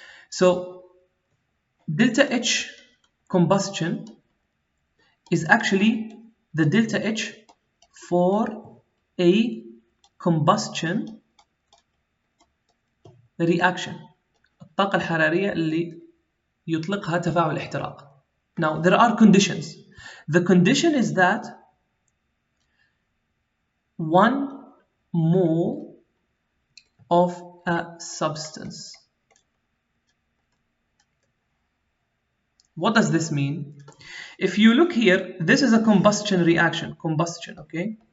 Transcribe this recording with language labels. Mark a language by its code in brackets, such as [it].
[en] So, delta H combustion is actually the delta H for a combustion reaction. [ar] الطاقة الحرارية اللي يطلقها تفاعل احتراق. [en] Now, there are conditions. The condition is that 1 mole of a substance. What does this mean? If you look here, this is a combustion reaction. Combustion, okay?